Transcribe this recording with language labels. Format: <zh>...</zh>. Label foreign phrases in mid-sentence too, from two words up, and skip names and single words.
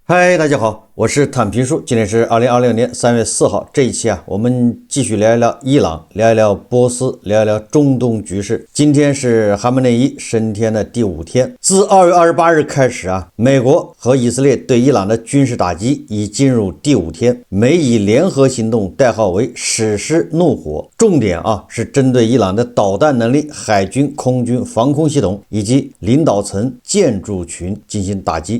<zh>嗨，大家好，我是坦平叔。今天是2026年3月4号。這一期我們繼續聊一聊伊朗，聊一聊波斯，聊一聊中東局勢。今天是哈梅內伊升天的第5天。自2月28 日開始美國和以色列對伊朗的軍事打擊已進入第5天。美以聯合行動代號為史詩怒火，重點是針對伊朗的導彈能力、海軍、空軍、防空系統以及領導層、建築群進行打擊。</zh>